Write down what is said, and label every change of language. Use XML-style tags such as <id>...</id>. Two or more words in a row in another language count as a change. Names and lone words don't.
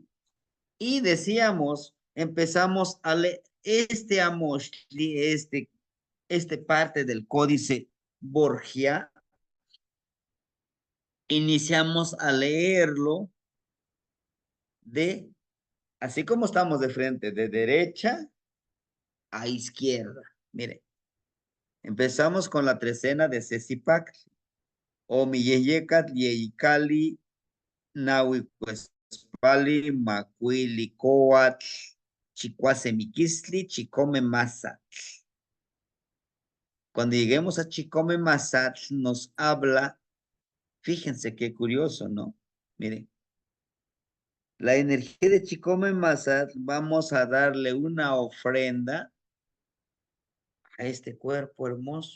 <es>Y decíamos, empezamos a leer este Amoshli, este parte del códice Borgia, iniciamos a leerlo de, así como estamos de frente, de derecha a izquierda. Mire, empezamos con la trecena de Cecipac, o Milleyecat, Yeicali, Nahuicuespali, Macuili, Coatl, Chicuasemiquistli, Chicome Mazatl. Cuando lleguemos a Chicome Mazatl, nos habla, fíjense qué curioso, ¿no? Miren, la energía de Chicome Mazatl, vamos a darle una ofrenda a este cuerpo hermoso.</es>